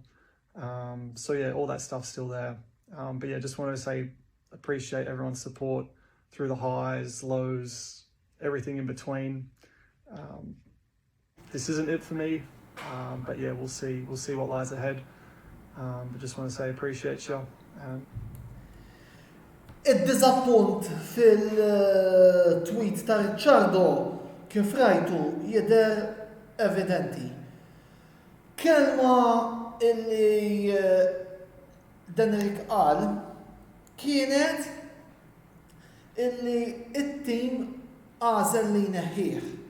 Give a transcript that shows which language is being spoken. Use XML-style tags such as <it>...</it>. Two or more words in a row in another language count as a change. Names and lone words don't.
<en>So yeah, all that stuff's still there. But yeah, just wanted to say appreciate everyone's support through the highs, lows, everything in between. This isn't it for me, but yeah, we'll see what lies ahead. But just want to say appreciate you.</en> <mt>Id-diżappunt fil-tweet ta' Ricciardo kif rajtu jidher evidenti. Kelma illi Denrik qal kienet illi it-tim għażel li jneħħih.</mt>